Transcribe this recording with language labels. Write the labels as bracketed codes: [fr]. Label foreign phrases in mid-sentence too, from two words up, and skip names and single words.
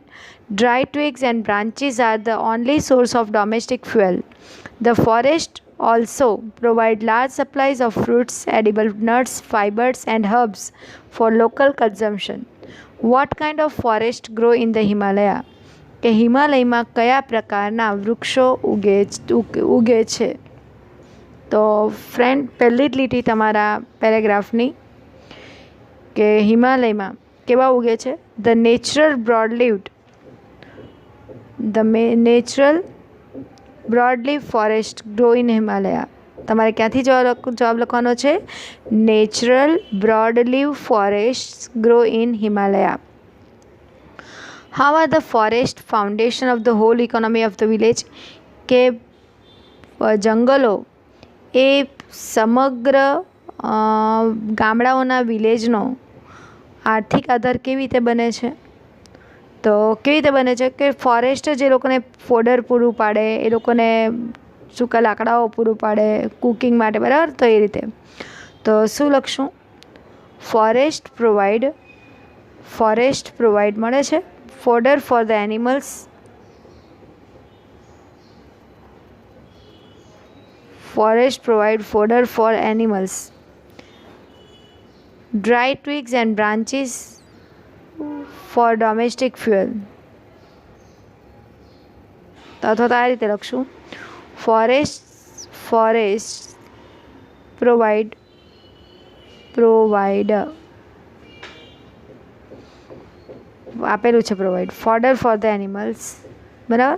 [en] Dry twigs and branches are the only source of domestic fuel. The forest also provide large supplies of fruits, edible nuts, fibers and herbs for local consumption. What kind of forest grow in the Himalaya? [gu] કે હિમાલયમાં કયા પ્રકારના વૃક્ષો ઉગે છે? તો ફ્રેન્ડ, પહેલી જ લીટી તમારા પેરેગ્રાફની કે હિમાલયમાં કેવા ઉગે છે? [en] the natural broadleaf forest grow in Himalaya. [gu] તમારે ક્યાંથી જવાબ લખવાનો છે? [en] natural broadleaf forest grow in Himalaya. How are the forest foundation of the whole economy of the village? [gu] કે જંગલો એ સમગ્ર ગામડાઓના વિલેજનો આર્થિક આધાર કેવી રીતે બને છે? તો કેવી રીતે બને છે કે ફોરેસ્ટ જ એ લોકોને ફોડર પૂરું પાડે, એ લોકોને સૂકા લાકડાઓ પૂરું પાડે કુકિંગ માટે, બરાબર? તો એ રીતે તો શું લખશું? [en] forest provide [gu] મળે છે [en] fodder for the animals, forest provide fodder for animals. Dry twigs and branches for domestic fuel. [gu] તો આ રીતે લખશું. [en] forest provide [gu] આપેલું છે [en] provide fodder for the animals, બરાબર?